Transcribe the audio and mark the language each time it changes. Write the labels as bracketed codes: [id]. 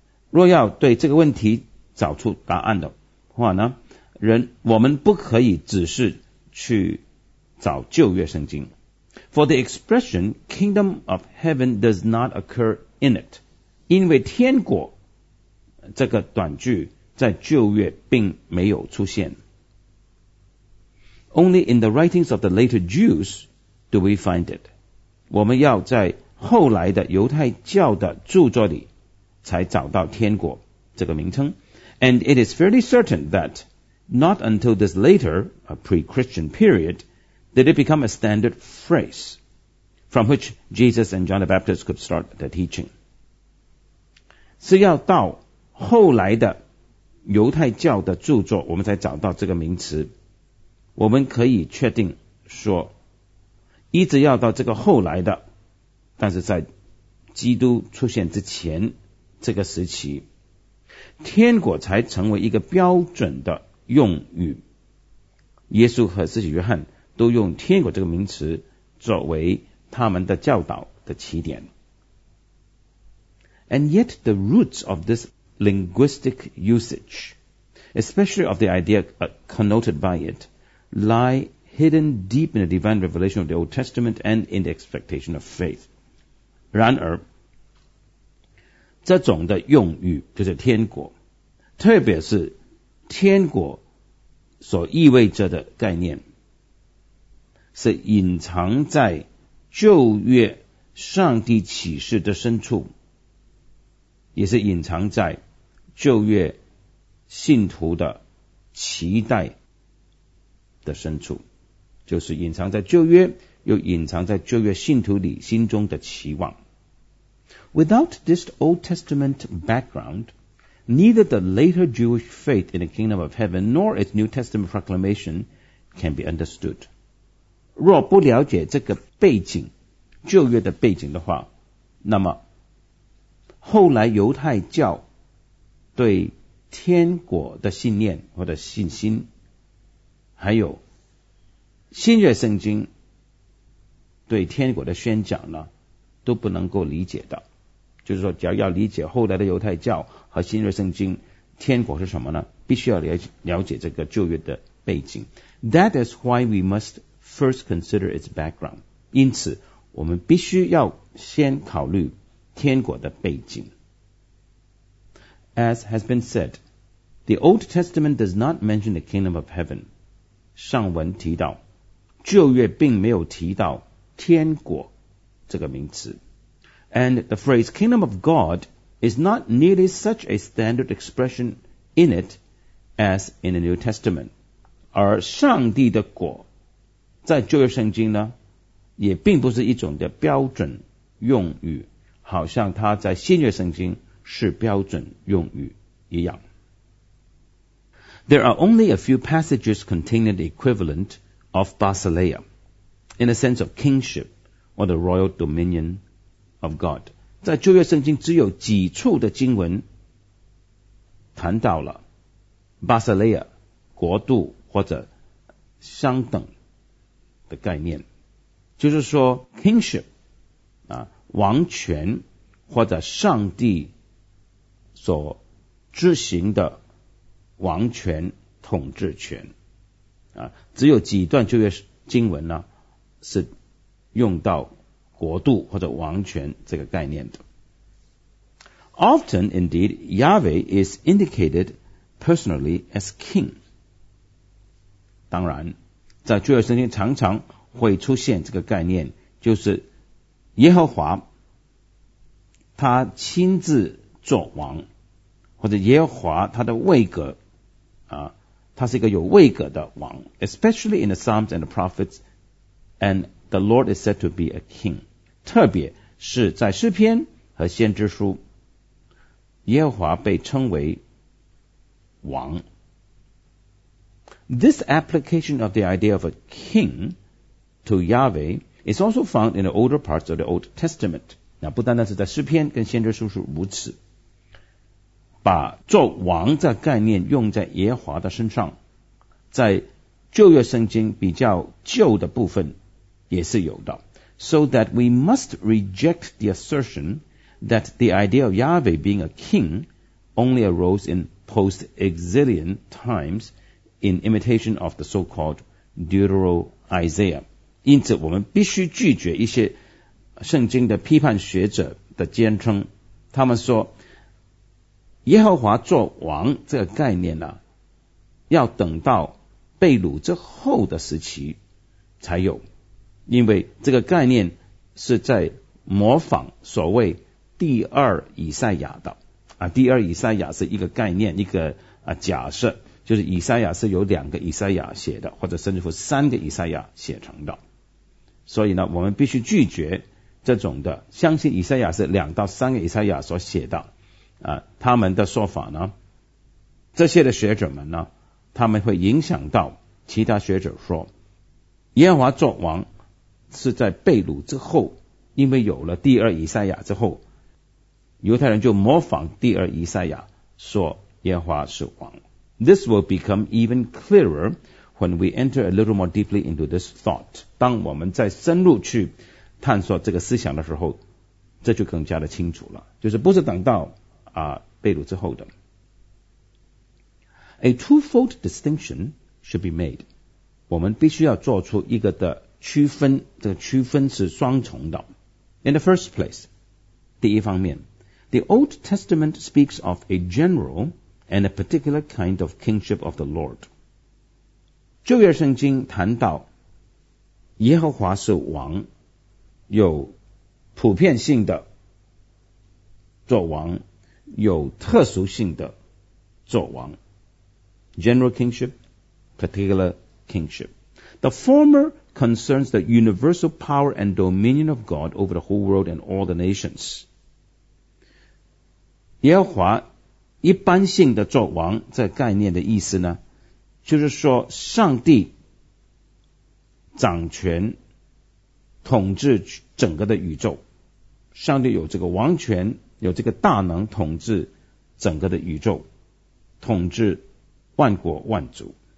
[zh] 若要对这个问题找出答案的话呢，我们不可以只是去找旧约圣经。 [en] For the expression kingdom of heaven does not occur in it. [zh] 因为天国这个短句在旧约并没有出现。 [en] Only in the writings of the later Jews do we find it. [zh] 我们要在后来的犹太教的著作里才找到天国这个名称。 [en] And it is fairly certain that not until this later, a pre-Christian period,did it become a standard phrase from which Jesus and John the Baptist could start their teaching. [zh] 是要到后来的犹太教的著作我们才找到这个名词。我们可以确定说一直要到这个后来的，但是在基督出现之前这个时期，天国才成为一个标准的用语。耶稣和使徒约翰都用天国这个名词作为他们的教导的起点。 [en] And yet the roots of this linguistic usage, especially of the idea connoted by it, lie hidden deep in the divine revelation of the Old Testament and in the expectation of faith. [zh] 然而这种的用语就是天国，特别是天国所意味着的概念，是隐藏在旧约上帝启示的深处，也是隐藏在旧约信徒的期待的深处，就是隐藏在旧约又隐藏在旧约信徒里心中的期望。 [en] Without this Old Testament background, neither the later Jewish faith in the kingdom of heaven nor its New Testament proclamation can be understood. [zh] 若不了解这个背景，旧约的背景的话，那么后来犹太教对天国的信念或者信心，还有新约圣经对天国的宣讲呢，都不能够理解的。就是说只要理解后来的犹太教和新约圣经天国是什么呢，必须要了解这个旧约的背景。 [en] That is why we must first consider its background. [zh] 因此我们必须要先考虑天国的背景。 [en] As has been said, the Old Testament does not mention the kingdom of heaven. [zh] 上文提到旧约并没有提到天国这个名词。 [en] And the phrase kingdom of God is not nearly such a standard expression in it as in the New Testament. [zh] 而上帝的国在旧约圣经呢也并不是一种的标准用语，好像它在新约圣经是标准用语一样。 [en] There are only a few passages containing the equivalent of Basileia in the sense of kingship or the royal dominionOf God. [zh] 在旧约圣经只有几处的经文谈到了 Basileia 国度或者相等的概念，就是说 kingship 啊，王权或者上帝所执行的王权统治权啊，只有几段旧约经文呢是用到国度或者王权这个概念的。 [en] Often indeed Yahweh is indicated personally as king. [zh] 当然在旧约圣经常常会出现这个概念，就是耶和华他亲自做王，或者耶和华他的位格啊，他是一个有位格的王。 [en] Especially in the Psalms and the Prophets, and the Lord is said to be a king. [zh] 特别是在诗篇和先知书，耶和华被称为王。 [en] This application of the idea of a king to Yahweh is also found in the older parts of the Old Testament. [zh] 那不单单是在诗篇跟先知书是如此，把做王这概念用在耶和华的身上，在旧约圣经比较旧的部分也是有的。 [en] So that we must reject the assertion that the idea of Yahweh being a king only arose in post-exilian times in imitation of the so-called Deutero-Isaiah. [zh] 因此我们必须拒绝一些圣经的批判学者的坚称，他们说耶和华做王这个概念呢，要等到被掳之后的时期才有，因为这个概念是在模仿所谓第二以赛亚的啊，第二以赛亚是一个概念，一个啊假设，就是以赛亚是有两个以赛亚写的，或者甚至乎三个以赛亚写成的。所以呢，我们必须拒绝这种的，相信以赛亚是两到三个以赛亚所写的，他们的说法呢，这些的学者们呢，他们会影响到其他学者说，耶和华作王是在被掳之后，因为有了第二以赛亚之后，犹太人就模仿第二以赛亚说耶和华是王。 [en] This will become even clearer when we enter a little more deeply into this thought. [zh] 当我们再深入去探索这个思想的时候，这就更加的清楚了。就是不是等到被掳之后的。 [en] A twofold distinction should be made. [zh] 我们必须要做出一个的区分，这个区分是双重的。 [en] In the first place, [zh] 第一方面， [en] The Old Testament speaks of a general and a particular kind of kingship of the Lord. [zh] 旧约圣经谈到耶和华是王，有普遍性的作王，有特殊性的作王。 [en] General kingship, particular kingship. The former concerns the universal power and dominion of God over the whole world and all the nations. [zh] 耶和华一般性的作王，这概念的意思呢，就是说上帝掌权，统治整个的宇宙。上帝有这个王权，有这个大能，统治整个的宇宙，统治万国万族。